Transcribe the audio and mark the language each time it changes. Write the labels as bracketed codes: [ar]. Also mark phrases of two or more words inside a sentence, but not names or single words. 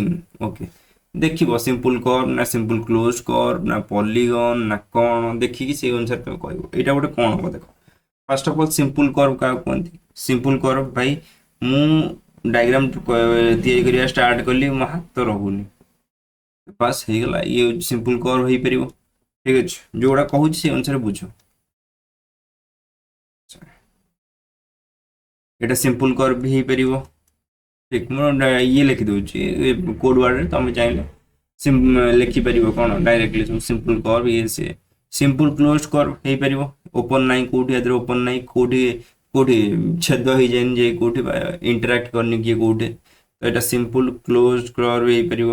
[or] ଓକେ, ଦେଖିବ [en] simple curve [or] ନା [en] simple closed curve [or] ନା ପଲିଗନ ନା କ'ଣ, ଦେଖିକି ସେଇ ଅନୁସାରେ ତମେ କହିବ ଏଇଟା ଗୋଟେ କ'ଣ ହବ। ଦେଖ, [en] first of all simple curve [or] କାହାକୁ କୁହନ୍ତି? [en] simple curve [or] ଭାଇ, ମୁଁ ଡାଇଗ୍ରାମ ତିଆରି କରିବା ଷ୍ଟାର୍ଟ କଲି, ମୋ ହାତ ରହୁନି, ବାସ୍ ହେଇଗଲା, ଇଏ ହଉଛି [en] simple curve [or] ହେଇପାରିବ। ଠିକ ଅଛି, ଯୋଉଟା କହୁଛି ସେଇ ଅନୁସାରେ ବୁଝ। এটা [en] simple curve [or] ବି ହେଇପାରିବ। ଠିକ, ମୁଁ ଇଏ ଲେଖିଦେଉଛି [en] code word, [or] ତମେ ଚାହିଁଲେ ଲେଖିପାରିବ କ'ଣ ଡାଇରେକ୍ଟଲି ସବୁ [en] simple curve [or] ଇଏ ସିଏ। [en] simple closed curve [or] ହେଇପାରିବ, ଓପନ ନାହିଁ କୋଉଠି, ଏଥିରେ ଓପନ ନାହିଁ କୋଉଠି, କୋଉଠି ଛେଦ ହେଇଯାଇନି ଯେ କୋଉଠି ଇଣ୍ଟରାକ୍ଟ କରିନି କିଏ କୋଉଠି, ତ ଏଇଟା [en] simple closed curve [or] ହେଇପାରିବ।